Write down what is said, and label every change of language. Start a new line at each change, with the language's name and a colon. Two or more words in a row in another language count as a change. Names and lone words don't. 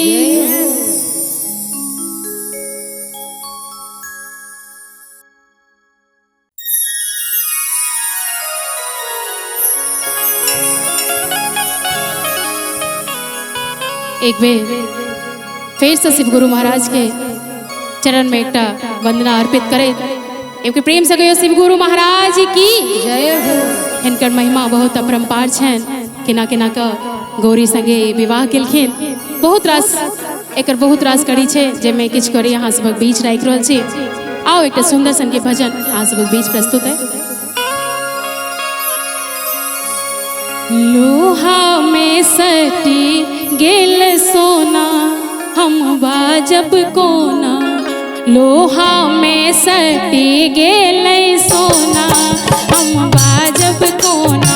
Maithili: एक बेर फिर से शिव गुरु महाराज के चरण में एक वंदना अर्पित करे। एक प्रेम से कहियो शिव गुरु महाराज की जय हो। हिनकर महिमा बहुत अपरंपार छन। केना केना का गौरी संगे विवाह केलखिन, बहुत रास एकर बहुत रास कड़ी छे जेमे किछ कड़ी अहाँ सबक बीच राखि रहल छी। आओ एक सुंदर सन के भजन अहाँ सबक बीच प्रस्तुत है। लोहा में सटी गेल सोना हम बाजब कोना, लोहा में सटी गेल सोना हम बाजब कोना,